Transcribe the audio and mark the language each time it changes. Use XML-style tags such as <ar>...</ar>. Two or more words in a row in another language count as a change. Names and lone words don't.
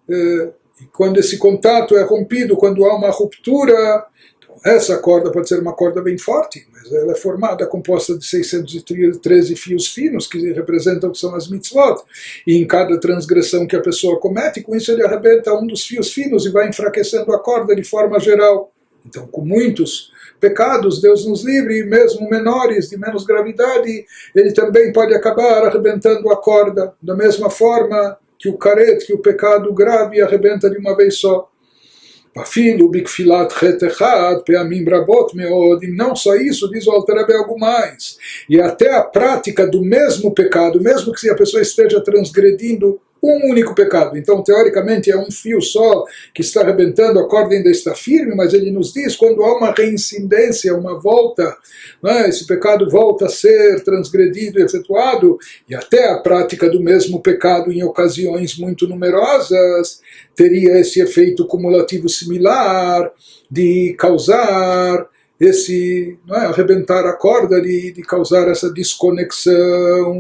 <pt>E quando esse contato é rompido, quando há uma ruptura, então essa corda pode ser uma corda bem forte, mas ela é formada, composta de 613 fios finos, que representam o que são as mitzvot, e em cada transgressão que a pessoa comete, com isso ele arrebenta um dos fios finos e vai enfraquecendo a corda de forma geral. Então, com muitos pecados, Deus nos livre, mesmo menores, de menos gravidade, ele também pode acabar arrebentando a corda, da mesma forma que o caret, que o pecado grave, arrebenta de uma vez só.</pt> <he>אפילו בכפילת חטא אחד פעמים רבות מאד.</he> <pt>E não só isso, diz o Alter Rebbe algo mais. E até a prática do mesmo pecado, mesmo que a pessoa esteja transgredindo um único pecado. Então, teoricamente, é um fio só que está arrebentando, a corda ainda está firme, mas ele nos diz, quando há uma reincidência, uma volta, né, esse pecado volta a ser transgredido e efetuado, e até a prática do mesmo pecado em ocasiões muito numerosas, teria esse efeito cumulativo similar de causar esse, não é, arrebentar a corda, de causar essa desconexão.</pt>